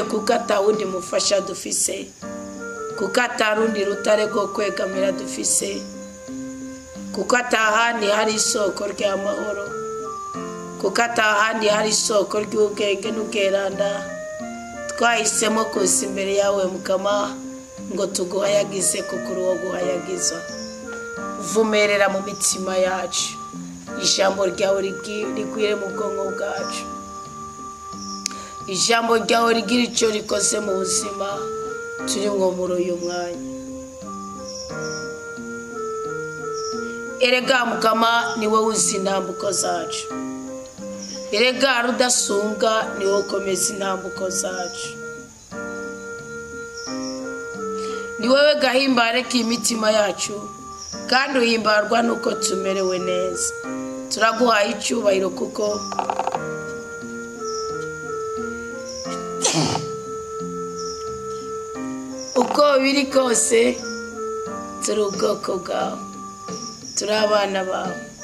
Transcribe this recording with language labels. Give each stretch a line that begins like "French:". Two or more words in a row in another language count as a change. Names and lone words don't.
Rundi: kuko atawundi mufasha dufise kuko atarundi rutare rwo kwegamira dufise kuko atahandi hari isoko ry'amahoro kuko atahandi hari isoko ry'ubwenge n'ubweranda twahisemo kuza imbere yawe mukama ngo tuguhayagize kuko uri uwo guhayagiza vumerera mu mitima yacu ijambo ryawe rigwire mu bwonko bwacu ijambo ryawe rigira icyo rikoze mu buzima turimwo muri uyu mwanya erega mukama ni wowe uzi intambuko zacu erega rudasumbwa ni wowe ukomeza intambuko zacu ni wowe gahimbare k'imitima yacu kandi uhimbarwa nuko tumerewe neza turaguhaye icyubahiro kuko uko biri kose turi ubwoko bwawe turi abana bawe